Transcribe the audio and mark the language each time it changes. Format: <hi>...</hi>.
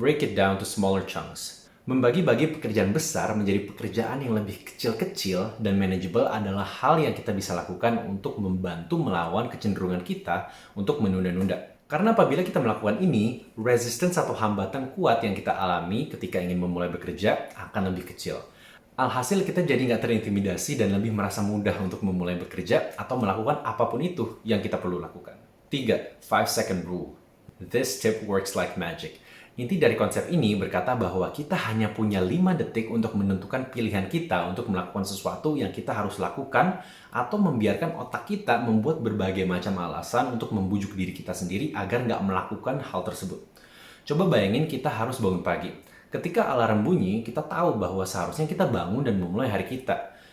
<en>Break it down to smaller chunks.</en> <id>Membagi-bagi pekerjaan besar menjadi pekerjaan yang lebih kecil-kecil dan manageable adalah hal yang kita bisa lakukan untuk membantu melawan kecenderungan kita untuk menunda-nunda. Karena apabila kita melakukan ini, resistance atau hambatan kuat yang kita alami ketika ingin memulai bekerja akan lebih kecil. Alhasil kita jadi nggak terintimidasi dan lebih merasa mudah untuk memulai bekerja atau melakukan apapun itu yang kita perlu lakukan.</id> <en>3. 5-second rule. This tip works like magic.</en> <id>Inti dari konsep ini berkata bahwa kita hanya punya 5 detik untuk menentukan pilihan kita untuk melakukan sesuatu yang kita harus lakukan atau membiarkan otak kita membuat berbagai macam alasan untuk membujuk diri kita sendiri agar nggak melakukan hal tersebut. Coba bayangin kita harus bangun pagi. Ketika alarm bunyi, kita tahu bahwa seharusnya kita bangun dan memulai hari kita.</id>